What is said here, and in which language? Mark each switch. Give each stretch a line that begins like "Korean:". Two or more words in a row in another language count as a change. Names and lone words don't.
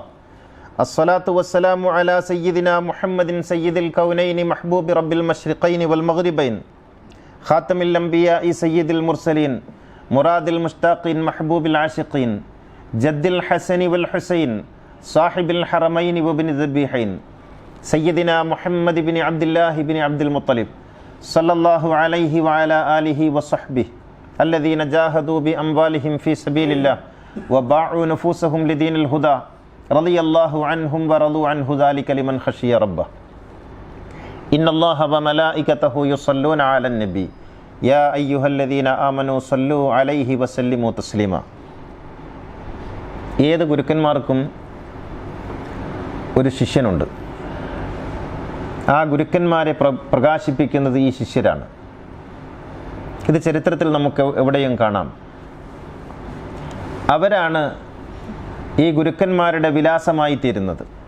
Arabic: الصلاة والسلام على سيدنا محمد سيد الكونين محبوب رب المشرقين والمغربين خاتم الأنبياء سيد المرسلين مراد المشتاقين محبوب العاشقين جد الحسن والحسين صاحب الحرمين وابن الذبيحين سيدنا محمد ابن عبد الله ابن عبد المطلب صلى الله عليه وعلى آله وصحبه الذين جاهدوا بأموالهم في سبيل الله وباعوا نفوسهم لدين الهدى رضي الله عنهم ورضوا عنه ذلك لمن خشي ربه إن الله وملائكته يصلون على النبي يا أيها الذين آمنوا صلوا عليه وسلموا تسليما.
Malayalam: ഏത് ഗുരുക്കന്മാർക്കും ഒരു ശിഷ്യനുണ്ട്. ആ ഗുരുക്കന്മാരെ പ്രകാശിപ്പിക്കുന്നത് ഈ ശിഷ്യരാണ്. ഇത് ചരിത്രത്തിൽ നമുക്ക് എവിടെയും കാണാം. അവരാണ് ഈ ഗുരുക്കന്മാരുടെ വിലാസമായി തീരുന്നത്.